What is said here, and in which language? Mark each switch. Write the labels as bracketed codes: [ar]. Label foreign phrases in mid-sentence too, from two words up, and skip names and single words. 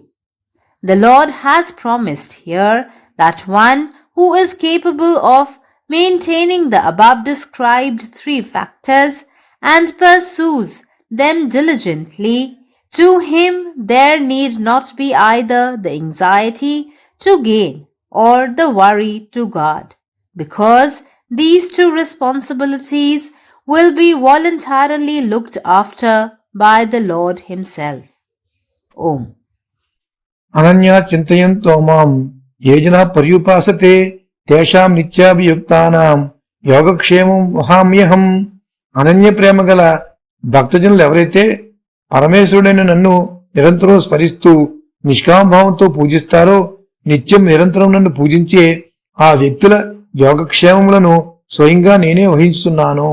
[en] The Lord has promised here that one who is capable of maintaining the above described three factors and pursues them diligently, to him there need not be either the anxiety to gain or the worry to guard, because these two responsibilities will be voluntarily looked after by the Lord himself. [sa] Om. అనన్యా చింతయంతో మాం ఏ జనా పర్యుపాసతే తేషాం నిత్యాభియుక్తానాం యోగక్షేమం వహామ్యహం. [te] అనన్య ప్రేమ గల భక్తజనులు ఎవరైతే పరమేశ్వరుడైన నన్ను నిరంతరం స్మరిస్తూ నిష్కామభావంతో పూజిస్తారో, నిత్యం నిరంతరం నన్ను పూజించే ఆ వ్యక్తుల యోగక్షేమములను స్వయంగా నేనే వహించుతున్నాను.